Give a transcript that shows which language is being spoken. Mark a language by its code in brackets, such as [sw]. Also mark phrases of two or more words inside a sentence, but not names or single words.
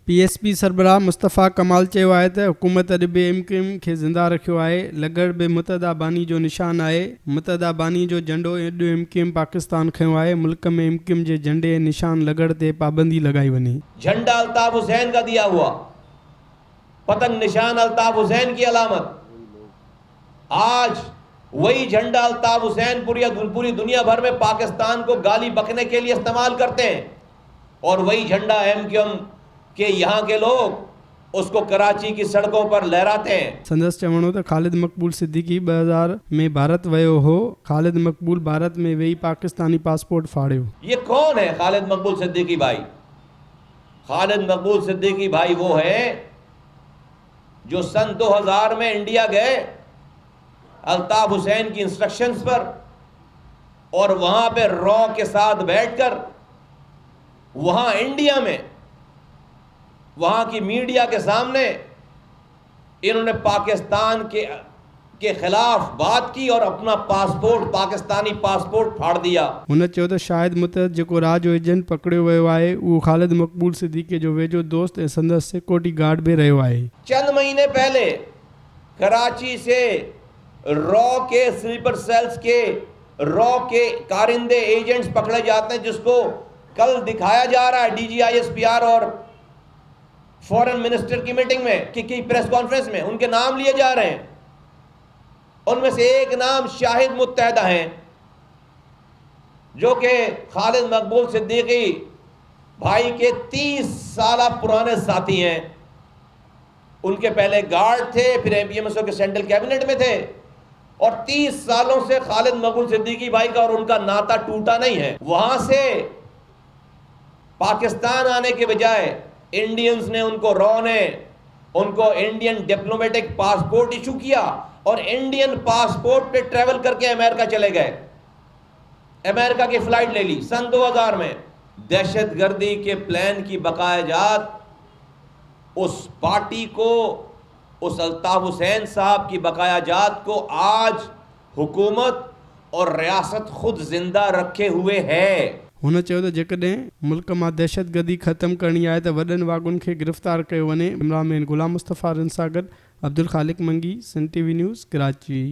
[sd] PSP सरबराह मुस्तफ़ा कमाल चयो आहे त हुकूमत अॼु बि MKM खे ज़िंदा रखियो आहे। लॻड़ बि मुतहदा बानी जो निशान आहे। मुतहदा बानी जो झंडो अॼु MKM पाकिस्तान खयो आहे। मुल्क में MKM जे झंडे ऐं निशान लॻड़ ते पाबंदी लॻाई वञे। [ur] جھنڈا الطاف حسین کا دیا ہوا، پتنگ نشان الطاف حسین کی علامت. آج وہی جھنڈا الطاف حسین پوری دنیا بھر میں پاکستان کو گالی بکنے کے لیے استعمال کرتے ہیں، اور وہی جھنڈا MKM کے یہاں کے لوگ اس کو کراچی کی سڑکوں پر لہراتے ہیں. [sd] संदसि चवणो त ख़ालिद मक़बूल सिद्दीकी 2000 में भारत वियो हो। ख़ालिद मक़बूल भारत में वेही पाकिस्तानी पासपोर्ट फाड़ियो। [ur] یہ کون ہے خالد مقبول صدیقی بھائی? خالد مقبول صدیقی بھائی وہ ہے جو سن 2000 میں انڈیا گئے الطاف حسین کی انسٹرکشنز پر، اور وہاں پہ را کے ساتھ بیٹھ کر وہاں انڈیا میں وہاں کی میڈیا کے سامنے انہوں نے پاکستان کے خلاف بات کی اور اپنا پاسپورٹ، پاکستانی پاسپورٹ پھاڑ دیا. [sd] हुन चयो त शायद मुतहद जेको राज एजेंट पकड़ियो वियो आहे उहो ख़ालिद मक़बूल सिद्दीकी जो वेझो दोस्त ऐं संदसि [en] security guard [sd] भी रहियो आहे। [ur] چند مہینے پہلے کراچی سے را کے [en] sleeper cells [ur] کے را کے کارندے ایجنٹس پکڑے جاتے ہیں، جس کو کل دکھایا جا رہا ہے DGISPR اور [en] foreign minister [ur] کی میٹنگ میں کی [en] press conference [ur] میں ان کے نام لیے جا رہے ہیں. ان میں سے ایک نام شاہد متحدہ ہیں، جو کہ خالد مقبول صدیقی بھائی کے 30 سال پرانے ساتھی ہیں. ان کے پہلے گارڈ تھے، پھر APMSO کے [en] central cabinet [ur] میں تھے، اور 30 سالوں سے خالد مقبول صدیقی بھائی کا اور ان کا ناتا ٹوٹا نہیں ہے. وہاں سے پاکستان آنے کے بجائے انڈینز نے را نے ان کو [en] Indian diplomatic passport [ur] ایشو کیا، اور [en] Indian passport [ur] پہ ٹریول کر کے امریکہ چلے گئے، امریکہ کی فلائٹ لے لی سن 2000 میں. دہشت گردی کے پلان کی بقایا جات اس پارٹی کو، اس الطاف حسین صاحب کی بقایا جات کو آج حکومت اور ریاست خود زندہ رکھے ہوئے ہے. [sd] हुन चयो त जेकॾहिं मुल्क मां दहशतगर्दी ख़त्म करणी आहे त वॾनि वागुनि खे गिरफ़्तार कयो वञे। कैमरामैन गुलाम मुस्तफ़ा सां गॾु अब्दुल ख़ालिक मंगी, सन TV न्यूज़, कराची।